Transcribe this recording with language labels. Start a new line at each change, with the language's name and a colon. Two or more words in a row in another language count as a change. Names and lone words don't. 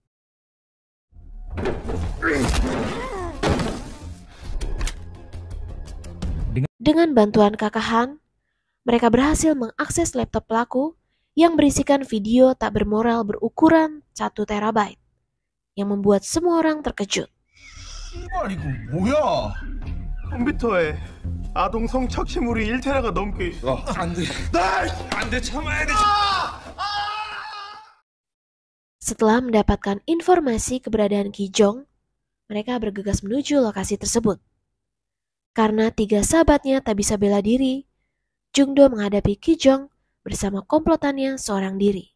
Indonesian: Dengan bantuan kakak Han, mereka berhasil mengakses laptop pelaku yang berisikan video tak bermoral berukuran 1 terabyte yang membuat semua orang terkejut.
Korean: 이거 뭐야? 컴퓨터에 아동 성착취물이 1테라가 넘게 있어. 안돼 참아야 돼.
Indonesian: Setelah mendapatkan informasi keberadaan Ki Jong, mereka bergegas menuju lokasi tersebut. Karena 3 sahabatnya tak bisa bela diri, Jungdo menghadapi Ki Jong bersama komplotannya seorang diri.